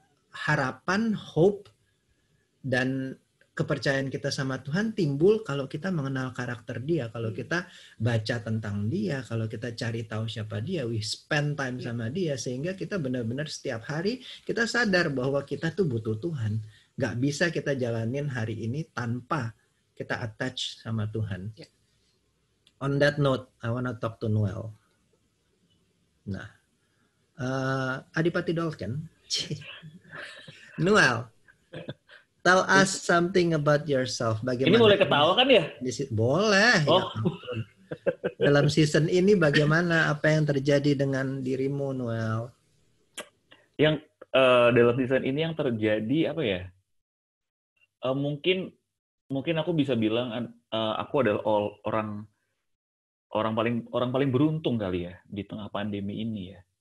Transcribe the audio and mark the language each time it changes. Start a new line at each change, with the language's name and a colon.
Indonesian: Harapan, hope, dan kepercayaan kita sama Tuhan timbul kalau kita mengenal karakter Dia, kalau kita baca tentang Dia, kalau kita cari tahu siapa Dia,
English: we spend time
Indonesian: sama Dia, sehingga kita benar-benar setiap hari kita sadar bahwa kita tuh butuh Tuhan. Nggak bisa kita jalanin hari ini tanpa kita attach sama Tuhan.
English: On that note, I wanna talk to Noel. Nah, Adipati Dolken, Noel, tell us something about yourself.
Indonesian: Bagaimana? Ini boleh ketawa kan ya? Boleh. Oh. Ya, dalam season ini bagaimana, apa yang terjadi dengan dirimu, Noel? Yang dalam season ini yang terjadi apa ya? Mungkin aku bisa bilang aku adalah orang paling beruntung kali ya di tengah pandemi ini ya.